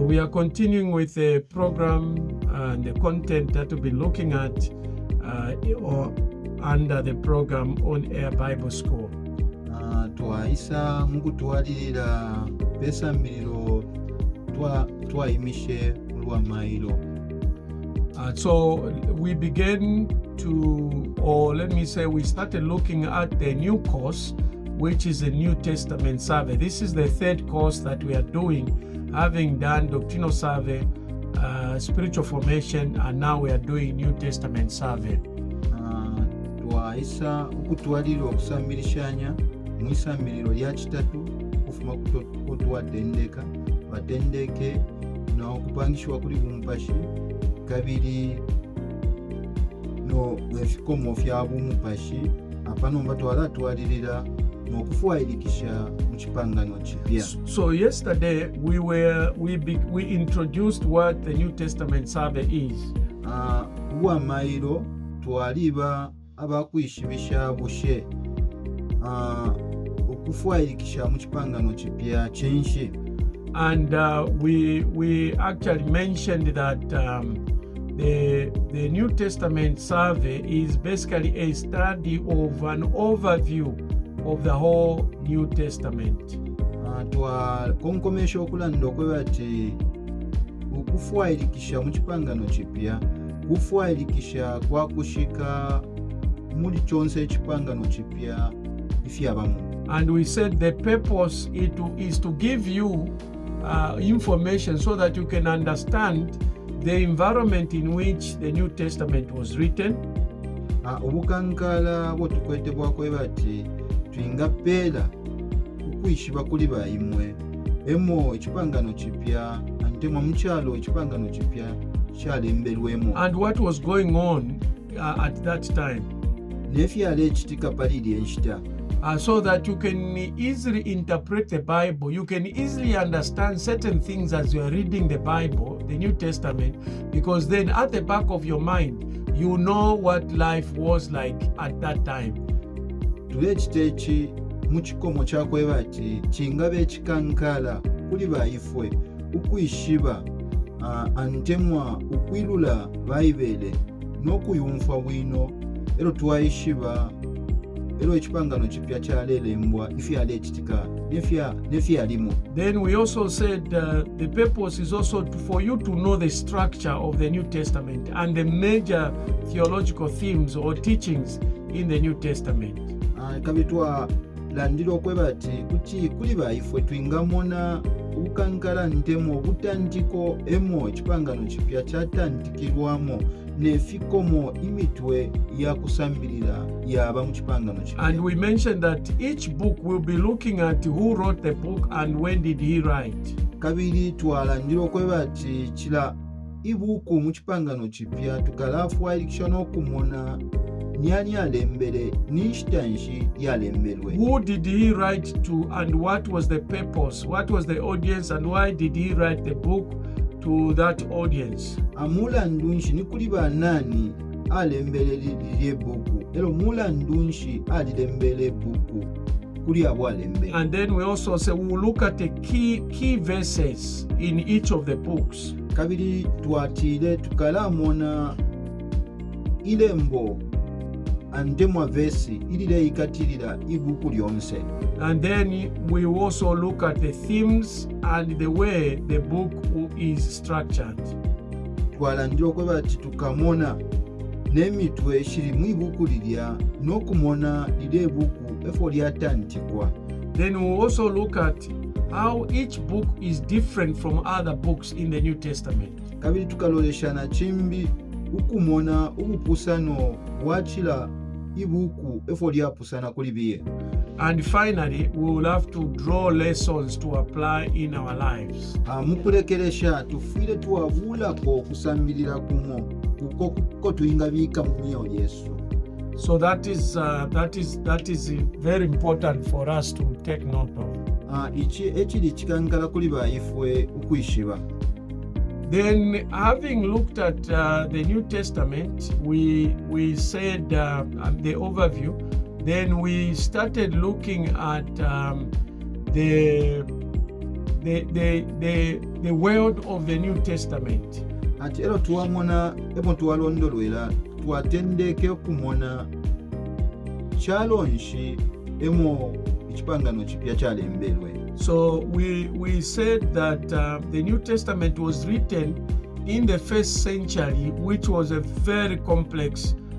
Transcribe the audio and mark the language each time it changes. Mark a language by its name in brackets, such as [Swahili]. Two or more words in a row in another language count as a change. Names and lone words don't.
[English] continuing with the program and the content that we'll be looking at or under the program On Air Bible School. [Lamba] Twaisa mukutwalirira pesambiriro twayimishe mulwa mailo. [English] So we began to, or let me say, we started looking at the new course, which is a New Testament survey. This is the third course that we are doing, having done doctrinal survey, spiritual formation, and now we are doing New Testament survey. [Lamba] Twaisa ukutwalirira okusambirishanya mwisambiriro lya kitatu kufuma kutwadendeka batendeke na okupangishwa kuli bumpashi kabiri no efikomo fya bumupashi apano mbatwala twalirira nokufuwairikisha mukipangano kipya. [English] So yesterday we introduced what the New Testament survey is. [Lamba] Uwa mailo twaliba abakwishibisha bushe okufuwairikisha mukipangano kipya kyenshi. [English] And we actually mentioned that the New Testament survey is basically a study of an overview of the whole New Testament. [Lamba] Twakonkomesha okulanda okwebati okufuwairikisha mukipangano kipya kufuwairikisha kwakushika muli kyonse ekipangano kipya ifyabamu. [English] And we said the purpose is to give you information so that you can understand the environment in which the New Testament was written. [Lamba] Obukankala bwotukwetebwako bati twinga pera ukwishiba kuli bayimwe emo ekipangano kipya antema mukyalo ekipangano kipya kyalemberwemu. [English] And what was going on at that time. [Lamba] Nefyalo ekitika paliri enshita. [English] So that you can easily interpret the Bible. You can easily understand certain things as you are reading the Bible, the New Testament, because then at the back of your mind, you know what life was like at that time. [Lamba] Tulekiteeki mukikomo kyakwebati kingabe ekikankala kuli bayifwe ukwishiba antemwa ukwilula bayibele n'okuyumfa bwino ero twayishiba ero ekipangano kipya kyalelembwa ifyalo ekitika nefyalimu. [English] Then we also said the purpose is also for you to know the structure of the New Testament and the major theological themes or teachings in the New Testament. [Lamba] Kabitwa landiro kwebati kuti kuli bayifwe twingamona ukankala ntemo obutandiko emo ekipangano kipya kyatandikirwamo nefikomo imitwe ya kusambirira yaba mukipangano kipya. [English] And we mentioned that each book will be looking at who wrote the book and when did he write. [Lamba] Kabiri twalandiro kwebati kila ibuku mukipangano kipya tukalafuwairikisha n'okumona nyani alembere nishitanshi yalemberwe. [English] Who did he write to and what was the purpose? What was the audience and why did he write the book to that audience? [Lamba] Amulandunshi ni kuli banani alembere lye buku. Ero mulandunshi alembere buku kuli abo alembere. [English] And then we also say we will look at the key verses in each of the books. [Lamba] Kabiri twatire tukalamona ilembo andemwa vesi ilile ikatirira ibuku lyonse. [English] And then we also look at the themes and the way the book is structured. [Lamba] Twalandiro kwebati tukamona nemitwe eshiri mu ibuku lilya n'okumona lile buku efo lyatandikwa. [English] Then we also look at how each book is different from other books in the New Testament. [Lamba] Kabiri tukaloleshana chimbi ukumona ubupusano bwakila ibuku efo lyapusana kuli biye. [English] And finally, we will have to draw lessons to apply in our lives. [Lamba] Mukulekeresha tufire tuwabulako okusambirira kumo kuko tuyingabika mu myoyo Yesu. [English] So that is very important for us to take note of. [Lamba] Ekiri kikankala kuli bayifwe ukwishiba. [English] Then, having looked at the New Testament, we said the overview. Then we started looking at the the word of the New Testament. [Lamba] ati ero tuwamona ebo tuwalondolwera twatendeke okumona kyalonshi emo ekipangano kipya kyalemberwe. [English] So we said that the New Testament was written in the first century, which was a very complex.